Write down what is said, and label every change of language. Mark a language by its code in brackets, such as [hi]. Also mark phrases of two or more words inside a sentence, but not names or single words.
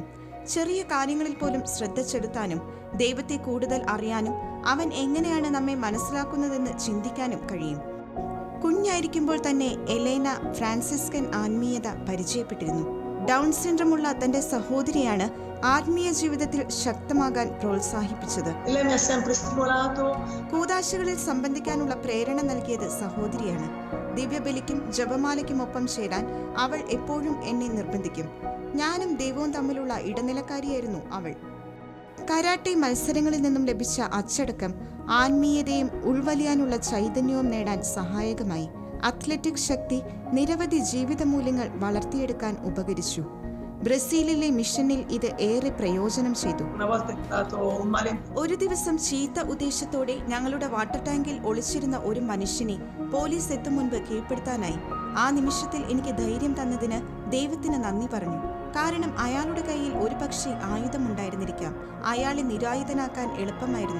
[ml] ചെറിയ കാര്യങ്ങളിൽ പോലും ശ്രദ്ധ ചെലുത്താനും ദൈവത്തെ കൂടുതൽ അറിയാനും അവൻ എങ്ങനെയാണ് നമ്മെ മനസ്സിലാക്കുന്നതെന്ന് ചിന്തിക്കാനും കഴിയും. കുഞ്ഞായിരിക്കുമ്പോൾ തന്നെ എലേന ഫ്രാൻസിസ്കൻ ആത്മീയത പരിചയപ്പെട്ടിരുന്നു. [en] Down syndromeulla [ml] തന്റെ സഹോദരിയാണ് ആത്മീയ ജീവിതത്തിൽ ശക്തമാകാൻ പ്രോത്സാഹിപ്പിച്ചത്. [it] Lei mi ha sempre stimolato. [ml] കൂദാശകളിൽ സംബന്ധിക്കാനുള്ള പ്രേരണ നൽകിയത് സഹോദരിയാണ്. ദിവ്യബലിക്കും ജപമാലയ്ക്കുമൊപ്പം ചേരാൻ അവൾ എപ്പോഴും എന്നെ നിർബന്ധിക്കും. ഞാനും ദൈവവും തമ്മിലുള്ള ഇടനിലക്കാരിയായിരുന്നു അവൾ. കരാട്ടെ മത്സരങ്ങളിൽ നിന്നും ലഭിച്ച അച്ചടക്കം ആത്മീയതയും ഉൾവലിയാനുള്ള ചൈതന്യവും നേടാൻ സഹായകമായി. അത്ലറ്റിക് ശക്തി നിരവധി ജീവിത മൂല്യങ്ങൾ വളർത്തിയെടുക്കാൻ ഉപകരിച്ചു. ബ്രസീലിലെ മിഷനിൽ ഇത് ഏറെ പ്രയോജനം ചെയ്തു. [it] Una volta è stato un male. [ml] ഒരു ദിവസം ചീത്ത ഉദ്ദേശത്തോടെ ഞങ്ങളുടെ [en] water tankil [ml] ഒളിച്ചിരുന്ന ഒരു മനുഷ്യനെ പോലീസ് എത്തും മുൻപ് കീഴ്പ്പെടുത്താനായി. ആ നിമിഷത്തിൽ എനിക്ക് ധൈര്യം തന്നതിന് ദൈവത്തിന് നന്ദി പറഞ്ഞു. കാരണം അയാളുടെ കയ്യിൽ ഒരുപക്ഷെ ആയുധമുണ്ടായിരുന്നിരിക്കാം. അയാളെ നിരായുധനാക്കാൻ എളുപ്പമായിരുന്നു.